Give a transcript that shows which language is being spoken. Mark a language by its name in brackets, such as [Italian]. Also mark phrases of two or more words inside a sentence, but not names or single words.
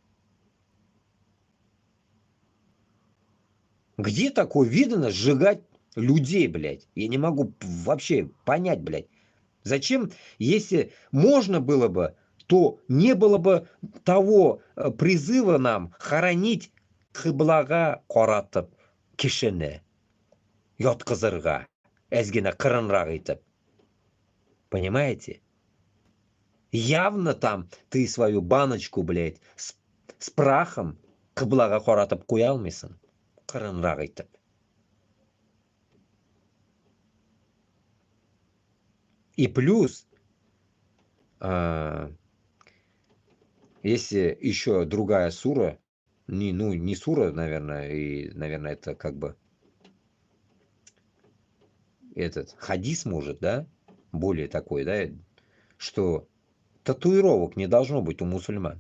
[Russian] Где такое видно сжигать людей, блядь? Я не могу вообще понять, блядь. Зачем, если можно было бы, то не было бы того призыва нам хоронить [Tatar] кыблага каратып кишини, яткызырга, әзгене кырынрак итеп. [Russian] Понимаете? Явно там ты свою баночку, блядь, с прахом [Tatar] кыблага каратып куя алмайсың, кырынрак итеп. [Russian] И плюс, если еще другая сура, не сура, наверное, и, наверное, это как бы этот хадис может, да, более такой, да, что татуировок не должно быть у мусульман.